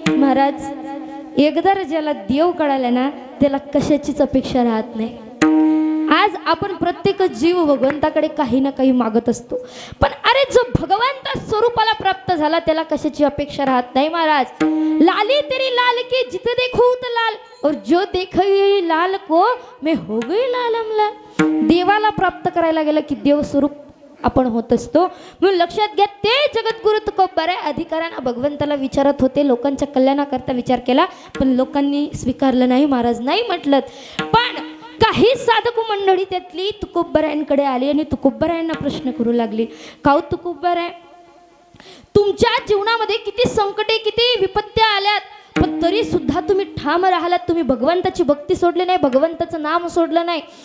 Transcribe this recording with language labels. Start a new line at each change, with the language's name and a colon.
Marathi: महाराज एकदा ज्याला देव कळाला ना त्याला कशाचीच अपेक्षा राहत नाही. आज आपण प्रत्येक जीव भगवंताकडे काही ना काही मागत असतो, पण अरे जो भगवंत स्वरूपाला प्राप्त झाला त्याला कशाची अपेक्षा राहत नाही.
Hindi: महाराज लाली तेरी लाल की जिथे देखो तो लाल और जो देखी लाल को मैं हो गई लालम लाल.
Marathi: देवाला प्राप्त करायला गेलं की देव स्वरूप आपण होत असतो. म्हणून लक्षात घ्या, ते जगद्गुरु तुकोबराय अधिकारांना भगवंताला विचारत होते, लोकांच्या कल्याणाकरता विचार केला, पण लोकांनी स्वीकारलं नाही. महाराज नाही म्हटलं. पण काही साधक मंडळी त्यातली तुकोबरायांकडे आली आणि तुकोबरायांना प्रश्न करू लागली, काऊ तुकोबराय तुमच्या जीवनामध्ये किती संकटे, किती विपत्त्या आल्यात, पण तरी सुद्धा तुम्ही ठाम राहिलात, तुम्ही भगवंताची भक्ती सोडली नाही, भगवंताचं नाम सोडलं नाही.